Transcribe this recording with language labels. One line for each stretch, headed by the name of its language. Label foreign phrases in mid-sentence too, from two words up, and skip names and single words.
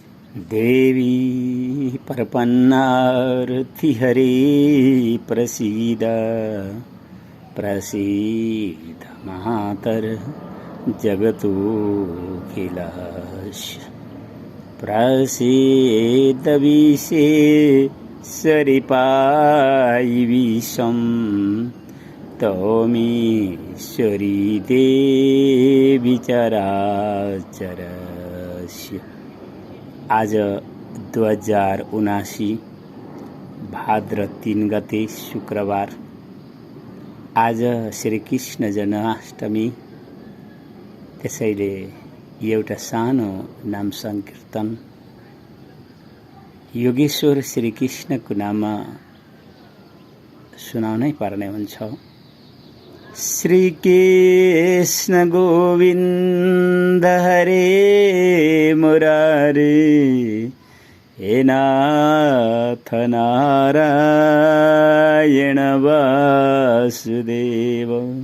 Sanskrit: देवी प्रपन्नार्थिहरे प्रसीद प्रसीद मातर जगतोऽखिलस्य प्रसीद विशेषरिपायि विश्वं त्वमीश्वरी देवी चराचरस्य।
Nepali: आज 2079 भाद्र 3 गते शुक्रबार। आज श्रीकृष्ण जन्माष्टमी। त्यसैले एउटा सानो नाम संकीर्तन योगेश्वर श्रीकृष्णको नाममा सुनाउनै पर्ने हुन्छ।
Sanskrit: श्रीकृष्ण गोविन्द हरे मुरारे हे नाथ नारायण वासुदेव।